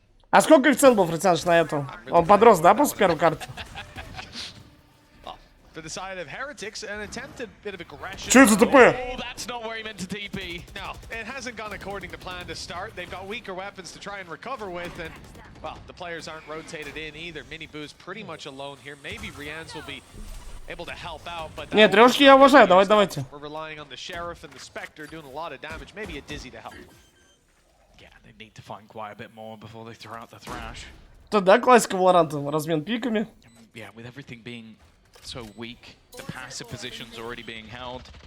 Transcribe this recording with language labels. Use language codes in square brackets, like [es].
[ru] А сколько коэффициент был, Фритяныч, на эту? Он подрос, да, после первой карты? [en] For the side of Heretics, an attempted bit of aggression. [ru] Что это за ТП? [en] Oh, that's not where he meant to TP. No, it hasn't gone according to plan to start. They've got weaker weapons to try and recover with, and, well, the players aren't rotated in either. Miniboo's pretty much alone here. Maybe Rian's will be able to help out, but [ru] Нет, трешки я уважаю, давайте. [en] we're relying on the Sheriff and the Spectre doing a lot of damage. Maybe a Dizzy to help. Yeah, they need to find quite a bit more before they throw out the Thrash. [ru] Тогда классика Валоранта, размен пиками. [en] Yeah, with everything being so weak, the passive positions already being held.